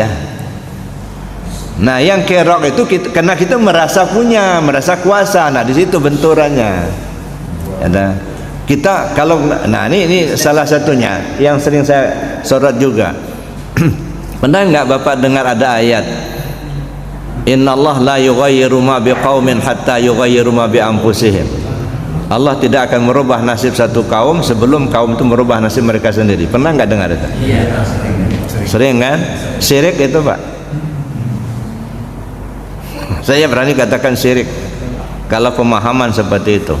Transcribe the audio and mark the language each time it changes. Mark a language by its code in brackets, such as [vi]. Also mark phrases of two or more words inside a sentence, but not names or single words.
[id] Nah, yang kerok itu karena kita merasa punya, merasa kuasa. Nah, di situ benturannya. Ada. Kita kalau ini salah satunya yang sering saya sorot juga. Pernah enggak Bapak dengar ada ayat? [ar] إن الله لا يغير ما بقوم حتى يغيروا ما بأنفسهم. [id] Allah tidak akan merubah nasib satu kaum sebelum kaum itu merubah nasib mereka sendiri. Pernah enggak dengar itu? Iya, sering kan? Syirik itu, Pak. Saya berani katakan syirik kalau pemahaman seperti itu.